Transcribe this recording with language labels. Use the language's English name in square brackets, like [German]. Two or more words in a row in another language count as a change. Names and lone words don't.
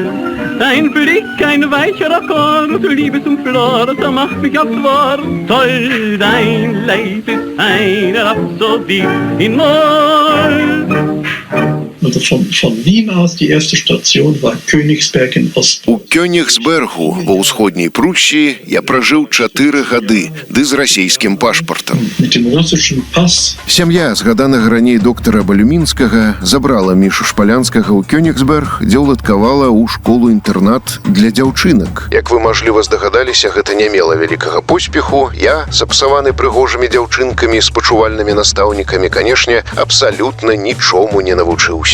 [German] Dein Blick ein weicher Akkord, Liebesumflor, macht mich aufs Wort toll. Dein Leib ist eine Rhapsodie in Moll. Also von Wien aus die erste Station war Königsberg in Ostpreußen. [Belarusian] У Кёнигсбергу ва ўсходняй Прусіі я пражыў 4 гады, ды з расійскім пашпартам. [German] Mit dem russischen Pass. [Belarusian] Сям'я згаданага раней доктара Балюмінскага забрала Мішу Шпалянскага ў Кёнигсберг, дзе ўладкавала ў школу-інтэрнат для дзяўчынак. Як вы, мажліва, здагадаліся, гэта не мела вялікага поспеху. Я, сапсаваны прыгожымі дзяўчынкамі, спачувальнымі настаўнікамі, канешне, абсалютна нічому не навучыўся.